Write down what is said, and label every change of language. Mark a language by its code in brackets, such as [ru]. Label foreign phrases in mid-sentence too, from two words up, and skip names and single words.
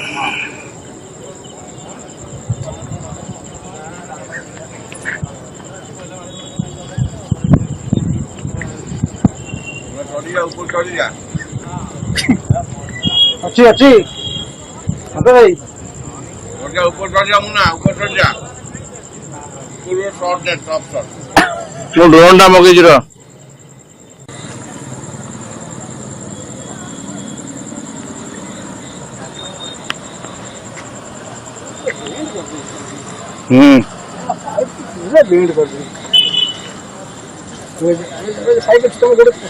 [hi] मैं थोड़ी ऊपर चढ़ जा अच्छी अच्छी अबे भाई ऊपर चढ़ जा मुन्ना ऊपर चढ़ जा पूरा शॉट दे [en] top shot [or] ମୁଁ ଡ୍ରୋନ୍ ଟା ମଗେଇଛି ର [hi] बेंड कर दी साइड में गोड़े